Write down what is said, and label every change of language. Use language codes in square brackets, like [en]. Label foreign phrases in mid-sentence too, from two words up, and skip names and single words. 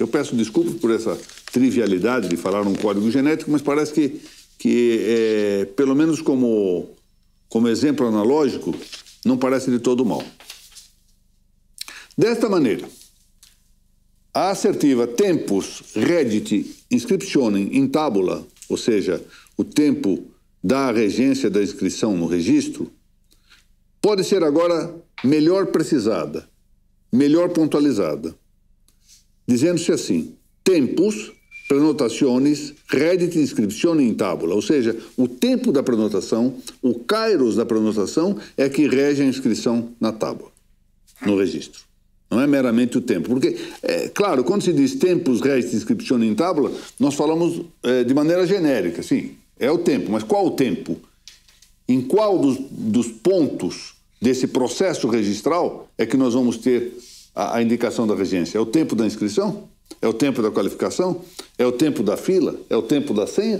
[pt] Eu peço desculpas por essa trivialidade de falar um código genético, mas parece que pelo menos como exemplo analógico, não parece de todo mal. Desta maneira, a assertiva [la] tempus reddit inscriptionem in tabula, [pt] ou seja, o tempo da regência da inscrição no registro, pode ser agora melhor precisada, melhor pontualizada, dizendo-se assim: [la] tempus prenotationis reddit inscriptionem in tabula, [pt] ou seja, o tempo da prenotação, o kairos da prenotação é que rege a inscrição na tábua, no registro. Não é meramente o tempo. Porque, claro, quando se diz [la] tempus reddit inscriptionem in tabula, [pt] nós falamos de maneira genérica, sim, é o tempo, mas qual o tempo? Em qual dos pontos desse processo registral é que nós vamos ter a indicação da regência? É o tempo da inscrição? É o tempo da qualificação? É o tempo da fila? É o tempo da senha?